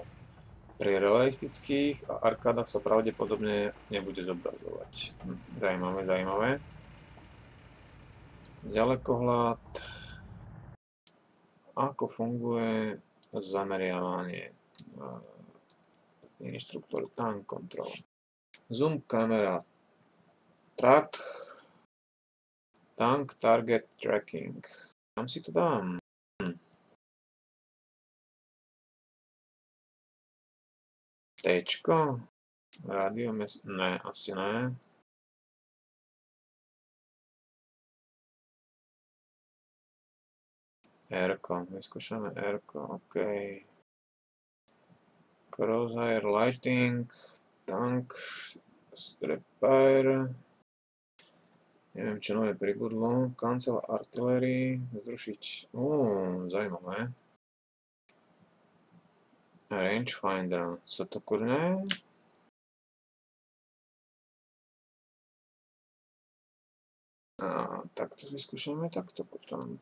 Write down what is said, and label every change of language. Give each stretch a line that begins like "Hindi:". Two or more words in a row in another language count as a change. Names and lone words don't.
Slovak: Pri realistických a arkádach sa pravdepodobne nebude zobrazovať. Zaujímavé, zaujímavé. Ďalekohľad. Ako funguje zameriavanie.
English: Inštruktor tank control.
Slovak: Zoom kamera. Track.
English: Tank target tracking.
Slovak: Tam si to dám. Tčko. Radio ne, asi ne. R-ko. Vyskúšame R-ko. OK.
English: Crosshair lighting. Tank. Repair.
Slovak: Neviem, čo nové pribudlo.
English: Cancel artillery.
Slovak: Zrušiť. Zaujímavé. Rangefinder. Co to kurne? Tak to vyskúšame takto potom.